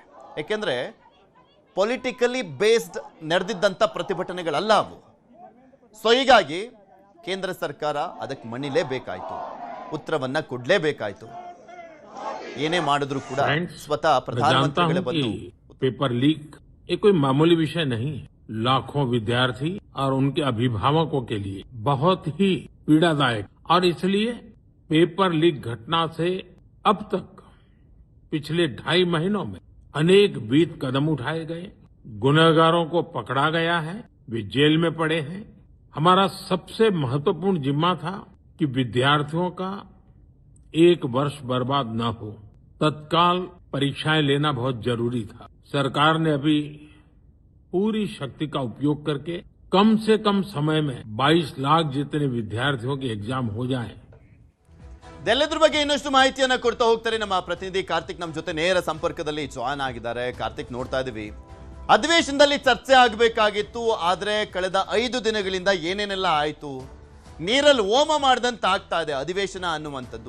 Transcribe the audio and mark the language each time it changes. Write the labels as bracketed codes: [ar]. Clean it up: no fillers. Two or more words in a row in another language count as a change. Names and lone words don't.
[kn] ಯಾಕೆಂದ್ರೆ [en] politically based [kn] ನಡೆದಿದ್ದಂಥ ಪ್ರತಿಭಟನೆಗಳಲ್ಲ ಅವು. ಸೊ ಹೀಗಾಗಿ ಕೇಂದ್ರ ಸರ್ಕಾರ ಅದಕ್ಕೆ ಮಣಿಲೇಬೇಕಾಯ್ತು, ಉತ್ತರವನ್ನ ಕೊಡ್ಲೇಬೇಕಾಯ್ತು. ಏನೇ ಮಾಡಿದ್ರು ಕೂಡ ಸ್ವತಃ ಪ್ರಧಾನಮಂತ್ರಿಗಳೇ ಬಂದು. [en] paper leak [hi] ये कोई मामूली विषय नहीं है. लाखों विद्यार्थी और उनके अभिभावकों के लिए बहुत ही पीड़ादायक, और इसलिए [en] paper leak [hi] घटना से अब तक पिछले 2.5 महीनों में अनेक विध कदम उठाए गए. गुनहगारों को पकड़ा गया है, वे जेल में पड़े हैं. हमारा सबसे महत्वपूर्ण जिम्मा था कि विद्यार्थियों का 1 वर्ष बर्बाद न हो. तत्काल परीक्षाएं लेना बहुत जरूरी था. सरकार ने अभी पूरी शक्ति का उपयोग करके कम से कम समय में 22 लाख जितने विद्यार्थियों के एग्जाम हो जाएं. [kn] ಇದೆಲ್ಲದ್ರ ಬಗ್ಗೆ ಇನ್ನಷ್ಟು ಮಾಹಿತಿಯನ್ನ ಕೊಡ್ತಾ ಹೋಗ್ತಾರೆ ನಮ್ಮ ಪ್ರತಿನಿಧಿ ಕಾರ್ತಿಕ್. ನಮ್ಮ ಜೊತೆ ನೇರ ಸಂಪರ್ಕದಲ್ಲಿ ಜಾಯ್ನ್ ಆಗಿದ್ದಾರೆ. ಕಾರ್ತಿಕ್, ನೋಡ್ತಾ ಇದೀವಿ ಅಧಿವೇಶನದಲ್ಲಿ ಚರ್ಚೆ ಆಗಬೇಕಾಗಿತ್ತು, ಆದ್ರೆ ಕಳೆದ 5 ದಿನಗಳಿಂದ ಏನೇನೆಲ್ಲ ಆಯ್ತು, ನೀರಲ್ಲಿ ಹೋಮ ಮಾಡಿದಂತ ಆಗ್ತಾ ಇದೆ ಅಧಿವೇಶನ ಅನ್ನುವಂಥದ್ದು.